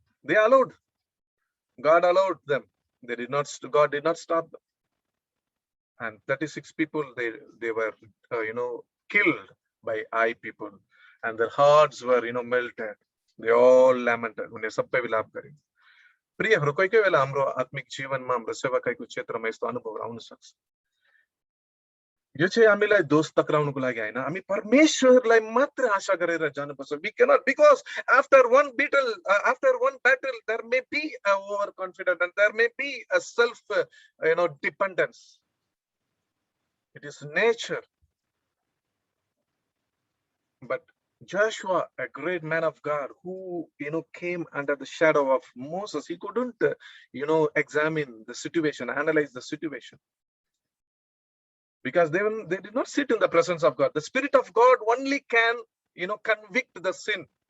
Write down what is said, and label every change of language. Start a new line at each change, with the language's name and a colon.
English: They allowed, God allowed them. God did not stop them. And 36 people, they were killed by Ai people, and their hearts were melted. They all lamented.
Nepali: उनीहरू सबै विलाप गरे। प्रियहरू, कोही कोही बेला हाम्रो आत्मिक जीवनमा हाम्रो सेवाकाईको क्षेत्रमा यस्तो अनुभव आउन सक्छ। यो चाहिँ हामीलाई दोष टक्राउनुको लागि हैन, हामी परमेश्वरलाई मात्र आशा गरेर जानुपर्छ।
English: We cannot, because after one battle there may be a overconfidence and there may be a self dependence. It is nature. But Joshua, a great man of God who came under the shadow of Moses, he couldn't examine the situation, analyze the situation, because they did not sit in the presence of God. The Spirit of God only can convict the sin.